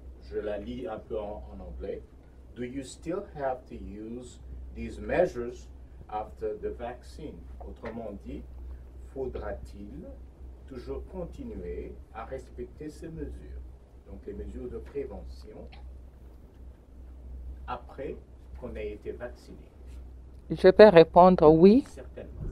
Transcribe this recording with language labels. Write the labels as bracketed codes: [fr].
[fr] Je la lis un peu en anglais. [en] Do you still have to use these measures after the vaccine? [fr] Autrement dit, faudra-t-il toujours continuer à respecter ces mesures? Donc les mesures de prévention après qu'on ait été vacciné. Je peux répondre oui. Certainement.